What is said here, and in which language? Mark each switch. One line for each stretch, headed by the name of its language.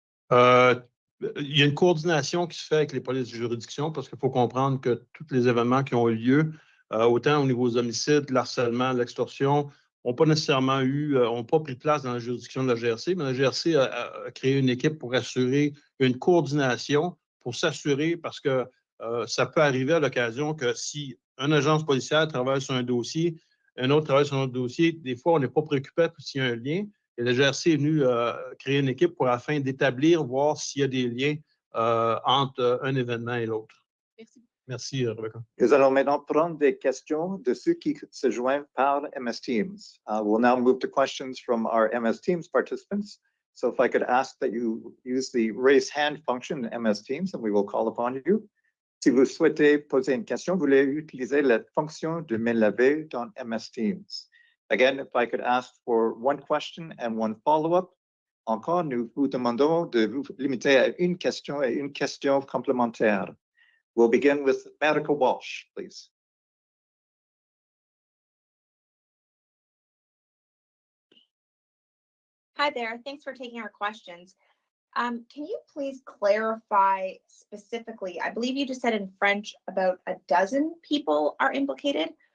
French: Il y a une coordination qui se fait avec les polices de juridiction parce qu'il faut comprendre que tous les événements qui ont eu lieu, autant au niveau des homicides, l'harcèlement, l'extorsion, n'ont pas nécessairement n'ont pas pris place dans la juridiction de la GRC, mais la GRC a créé une équipe pour assurer une coordination, pour s'assurer, parce que ça peut arriver à l'occasion que si une agence policière travaille sur un dossier, un autre travaille sur un autre dossier, des fois, on n'est pas préoccupé s'il y a un lien. Et la GRC est venue créer une équipe afin d'établir, voir s'il y a des liens entre un événement et l'autre. Merci. Merci, Rebecca. Nous allons maintenant prendre des questions de ceux qui se joignent par MS Teams.
English: We'll now move to questions from our MS Teams participants. So if I could ask that you use the raise hand function in MS Teams, and we will call upon you.
French: Si vous souhaitez poser une question, vous voulez utiliser la fonction de main levée dans MS Teams.
English: Again, if I could ask for one question and one follow-up.
French: Encore, nous vous demandons de vous limiter à une question et une question complémentaire.
English: We'll begin with Marika Walsh, please. Hi there. Thanks for taking our questions. Can you please clarify specifically, I believe you just said in French about a dozen people are implicated.